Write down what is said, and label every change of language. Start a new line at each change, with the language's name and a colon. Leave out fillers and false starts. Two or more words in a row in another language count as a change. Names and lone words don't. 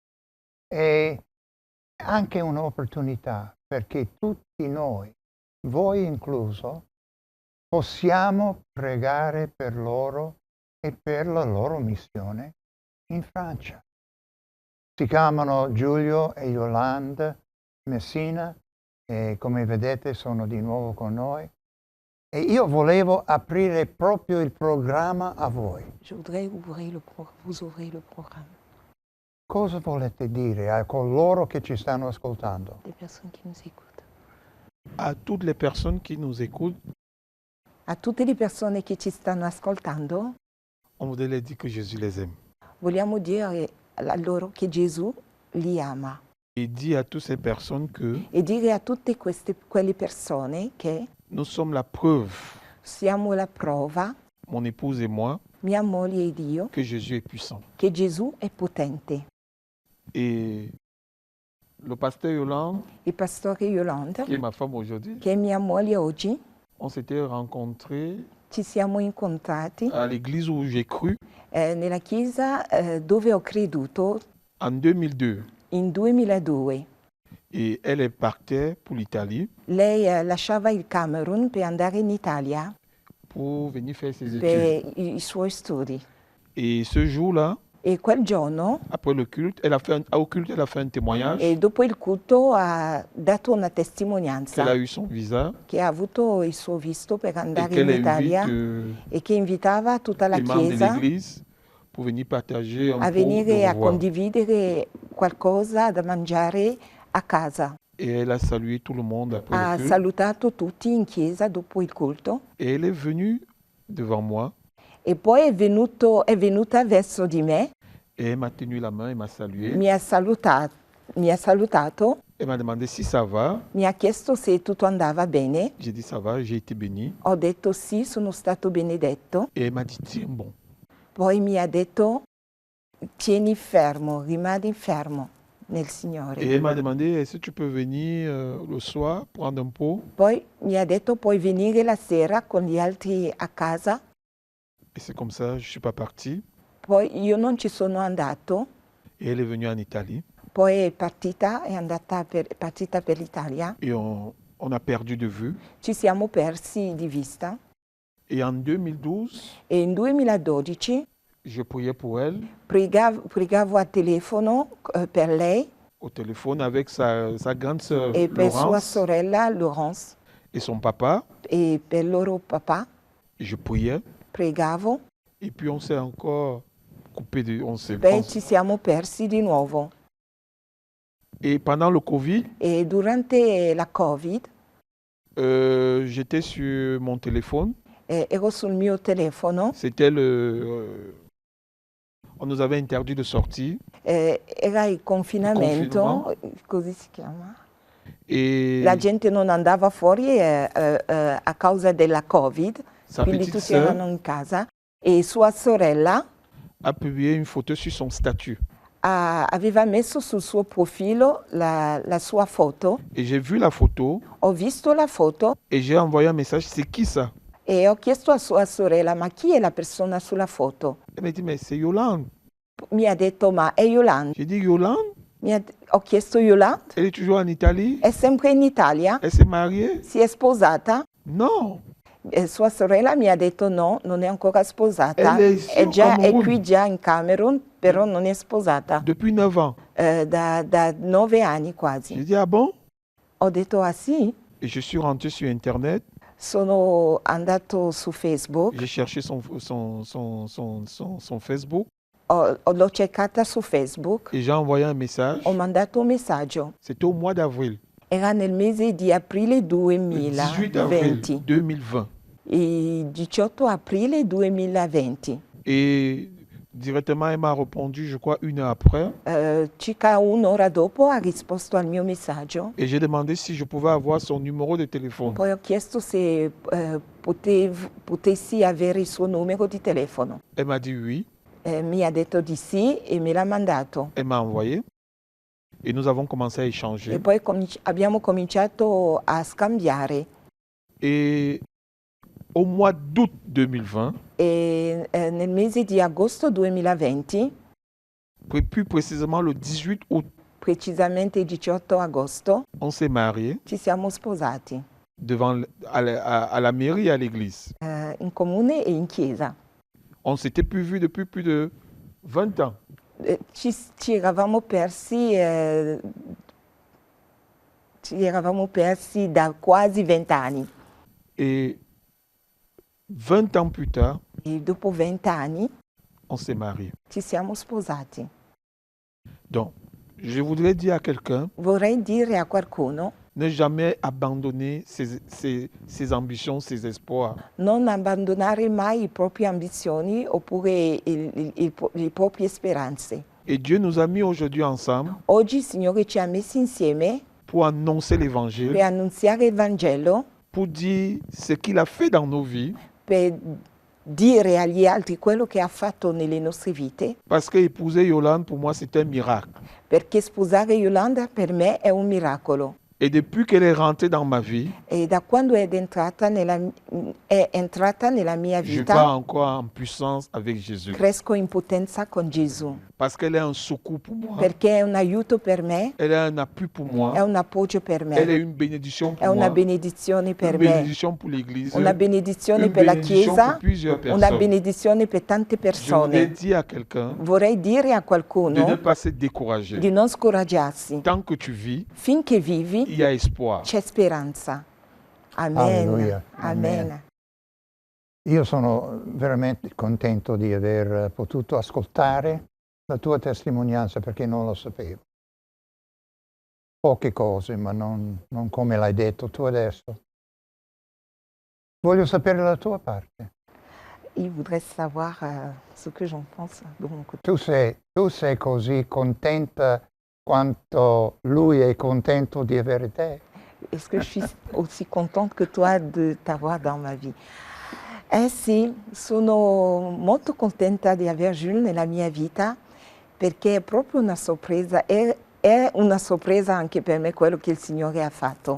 Italian: E anche un'opportunità perché tutti noi, voi incluso, possiamo pregare per loro e per la loro missione in Francia. Si chiamano Giulio e Yolande Messina e come vedete sono di nuovo con noi. E io volevo aprire proprio il programma a voi.
French: Je voudrais vous ouvrir le programme.
Italian: Cosa volete dire a coloro che ci stanno ascoltando?
French: Des personnes qui nous écoutent. À toutes les personnes qui nous écoutent,
Italian: A tutte le persone che ci stanno ascoltando,
French: on voudrait leur dire que Jésus les aime.
Italian: vogliamo dire a loro che Gesù li ama.
French: Et dit à toutes ces personnes que
Italian: E dire a tutte quelle persone che
French: nous sommes la preuve,
Italian: siamo la prova,
French: mon épouse et moi,
Italian: mia moglie ed io,
French: que Jésus est puissant.
Italian: che Gesù è potente.
French: Et le pasteur Yolande,
Italian: Il pastore Yolanda,
French: qui est ma femme aujourd'hui,
Italian: che è mia moglie oggi,
French: on s'était rencontrés
Italian: ci siamo incontrati
French: à l'église où j'ai cru
Italian: nella chiesa dove ho creduto
French: en 2002.
Italian: in 2002.
French: Et elle partait pour l'Italie
Italian: Lei lasciava il Camerun per andare in Italia
French: pour venir faire ses études.
Italian: per i suoi studi.
French: Et ce jour-là,
Italian: E quel giorno,
French: après le culte, au culte, elle a fait un témoignage
Italian: e dopo il culto, ha dato una
French: qu'elle
Italian: testimonianza
French: a eu son visa
Italian: che ha avuto il suo visto per
French: et
Italian: andare in
French: qu'elle
Italian: Italia
French: invite
Italian: e che invitava tutta la
French: les membres de
Italian: Chiesa
French: l'église pour venir partager un
Italian: a
French: pot de
Italian: venire a
French: revoir.
Italian: condividere qualcosa da mangiare a casa.
French: Et elle a salué tout le monde après
Italian: Ha
French: le culte.
Italian: salutato tutti in chiesa dopo il culto
French: Et elle est venue devant moi
Italian: e poi è venuta verso di me,
French: et elle m'a tenu la main et m'a salué.
Italian: mi ha salutato,
French: Elle m'a demandé si ça va.
Italian: mi ha chiesto se tutto andava bene.
French: J'ai dit ça va, j'ai été béni.
Italian: Ho detto sì, sono stato benedetto.
French: Et elle m'a dit tiens bon.
Italian: Poi mi ha detto tieni fermo, rimani fermo nel Signore.
French: Et elle m'a demandé est-ce que tu peux venir le soir prendre un pot.
Italian: Poi mi ha detto puoi venire la sera con gli altri a casa.
French: Et c'est comme ça, je ne suis pas parti.
Italian: Poi io non ci sono andato.
French: Et elle est venue en Italie.
Italian: Poi è partita per l'Italia.
French: Et on a perdu de vue.
Italian: Ci siamo persi di vista.
French: Et en 2012,
Italian: E in 2012
French: je priais pour elle
Italian: pregavo a telefono per lei
French: au téléphone avec sa grande sœur
Italian: e per sua
French: Laurence
Italian: sorella Laurence
French: et son papa.
Italian: e per loro papà.
French: Je priais.
Italian: Pregavo.
French: Et puis on s'est encore coupé,
Italian: Poi ci siamo persi di nuovo.
French: Et pendant le Covid,
Italian: E durante la Covid
French: j'étais sur mon téléphone.
Italian: ero sul mio telefono,
French: C'était on nous avait interdit de sortir.
Italian: era il confinamento, così si chiama.
French: Et
Italian: La gente non andava fuori a causa della Covid,
French: sa
Italian: quindi
French: petite
Italian: tutti
French: sœur
Italian: erano in casa. E sua sorella
French: a publié une photo sur son statut.
Italian: aveva messo sul suo profilo la sua foto.
French: Et j'ai vu la photo
Italian: Ho visto la foto
French: et j'ai envoyé un message, c'est qui ça?
Italian: e ho chiesto a sua sorella, ma chi è la persona sulla foto?
French: Elle m'a dit, mais c'est Yolande.
Italian: Mi ha detto, ma è Yolanda?
French: J'ai dit, Yolande?
Italian: Ho chiesto Yolanda?
French: Elle est toujours en Italie?
Italian: È sempre in Italia?
French: Elle s'est mariée?
Italian: Si è sposata?
French: Non.
Italian: Sua sorella mi ha detto no, non è ancora sposata.
French: Elle est ici au
Italian: È
French: Cameroun.
Italian: qui già in Camerun, però non è sposata.
French: Depuis 9 ans.
Italian: Da 9 anni quasi.
French: J'ai dit, ah bon?
Italian: Ho detto, ah sì?
French: Et je suis rentré sur Internet.
Italian: Sono andato su Facebook,
French: J'ai cherché son Facebook
Italian: l'ho cercata su Facebook,
French: et j'ai envoyé un message.
Italian: ho mandato un messaggio.
French: C'était au mois d'avril.
Italian: Era nel mese di aprile
French: Le 18 avril 2020.
Italian: 2020. il 18 aprile 2020.
French: Et directement, elle m'a répondu, je crois, 1 heure après.
Italian: Circa un'ora dopo ha risposto al mio messaggio.
French: Et j'ai demandé si je pouvais avoir son numéro de téléphone.
Italian: Poi ho chiesto se potessi avere il suo numero di telefono.
French: Elle m'a dit oui.
Italian: Mi ha detto di sì e me l'ha mandato.
French: Elle m'a envoyé. Et nous avons commencé à échanger.
Italian: E poi abbiamo cominciato a scambiare.
French: Et au mois d'août 2020,
Italian: E nel mese di agosto 2020,
French: plus précisément le 18 août,
Italian: precisamente il 18 agosto,
French: on s'est mariés
Italian: ci siamo sposati
French: à la mairie et à l'église.
Italian: in comune e in chiesa.
French: On s'était plus vu depuis plus de 20 ans.
Italian: Ci eravamo persi da quasi 20 anni.
French: Et 20 ans plus tard,
Italian: E dopo 20 anni
French: on s'est mariés.
Italian: ci siamo sposati.
French: Donc, je voudrais dire à quelqu'un,
Italian: Vorrei dire a qualcuno,
French: ne jamais abandonner ses ambitions, ses espoirs.
Italian: non abbandonare mai le proprie ambizioni oppure le proprie speranze.
French: Et Dieu nous a mis aujourd'hui ensemble
Italian: Oggi il Signore ci ha messi insieme
French: pour annoncer
Italian: per
French: l'évangile,
Italian: annunziare il Vangelo,
French: pour dire ce qu'il a fait dans nos vies.
Italian: per dire agli altri quello che ha fatto nelle nostre vite,
French: Parce que épouser Yolande, pour moi, c'est un miracle.
Italian: perché sposare Yolanda per me è un miracolo.
French: Et depuis qu'elle est rentrée dans ma vie,
Italian: E da quando è entrata nella mia
French: je
Italian: vita,
French: pars encore en puissance avec Jésus.
Italian: cresco in potenza con Gesù,
French: Parce qu'elle est un secours pour moi.
Italian: perché è un aiuto per me,
French: Elle est un appui pour
Italian: è
French: moi.
Italian: un appoggio per
French: Elle est
Italian: me,
French: une bénédiction
Italian: è
French: pour
Italian: una
French: moi.
Italian: benedizione per
French: Une
Italian: me,
French: bénédiction pour l'Église.
Italian: una benedizione
French: Une
Italian: per la
French: bénédiction
Italian: Chiesa,
French: pour plusieurs
Italian: una
French: personnes.
Italian: benedizione per tante
French: Je voudrais
Italian: persone.
French: dire à quelqu'un
Italian: Vorrei dire a
French: de ne
Italian: qualcuno
French: pas se décourager.
Italian: di non scoraggiarsi.
French: Tant que tu vis,
Italian: Finché
French: il
Italian: vivi
French: y a espoir.
Italian: c'è speranza. Amen. Alleluia. Amen. Amen. Io sono veramente contento di aver potuto ascoltare la tua testimonianza perché non lo sapevo. Poche cose, ma non come l'hai detto tu adesso. Voglio sapere la tua parte.
French: Il voudrait savoir ce que j'en pense de mon côté.
Italian: Tu sei così contenta quanto lui è contento di avere te?
French: Est-ce que je suis aussi contente que toi de t'avoir dans ma vie?
Italian: Eh sì, sono molto contenta di aver Jules nella mia vita perché è proprio una sorpresa, è una sorpresa anche per me quello che il Signore ha fatto.